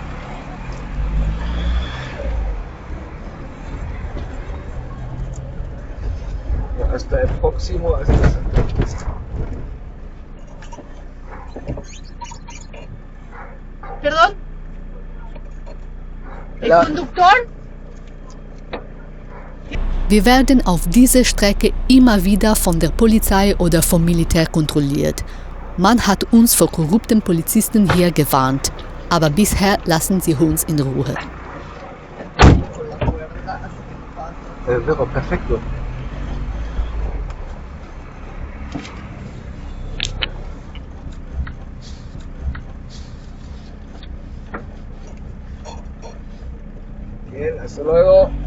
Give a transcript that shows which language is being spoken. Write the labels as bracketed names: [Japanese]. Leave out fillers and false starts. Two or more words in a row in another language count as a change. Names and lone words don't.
[Spanish] Hasta el próximo. ¿Perdón? ¿El [German] Ja. [Spanish] conductor? [German] Wir werden auf dieser Strecke immer wieder von der Polizei oder vom Militär kontrolliert. Man hat uns vor korrupten Polizisten hier gewarnt, aber bisher lassen sie uns in Ruhe. [Spanish] Perfecto. Bien, hasta luego.